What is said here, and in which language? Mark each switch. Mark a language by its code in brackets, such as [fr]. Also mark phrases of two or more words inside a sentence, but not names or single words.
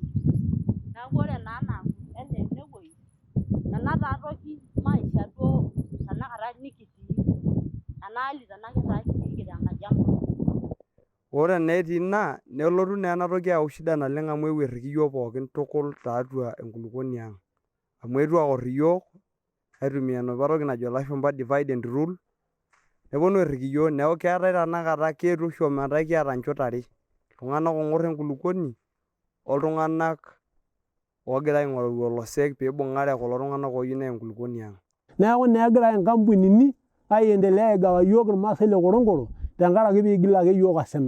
[mas] Neeku ore naa enaa enewuei, ena taatoki maisha duo tanakata nikitii, ena hali tanakata kitii tenkaji ang'. Ore naa etii ina, nelotu naa enatoki ayau shida naleng amu eewuo airriki yiok pookin tukul tiatua enkulukuoni ang'. Amu eetuo aorr iyiok aitumia enopa toki najo ilashumpa [en] divide and rule, [mas] neponu airriki yiok. Neeku keetae tanakata keetuo oshi ometaa kiata nchot are. Iltung'anak oing'orr enkulukuoni oltung'anak ogira aing'oru olosek piibung'are kulo tung'anak ooyieu neya enkulukuoni ang'. Neeku naa egira inkampunini aiendelea aigawa yiok irmaasai le Korongoro tenkaraki piigil ake yiok osina.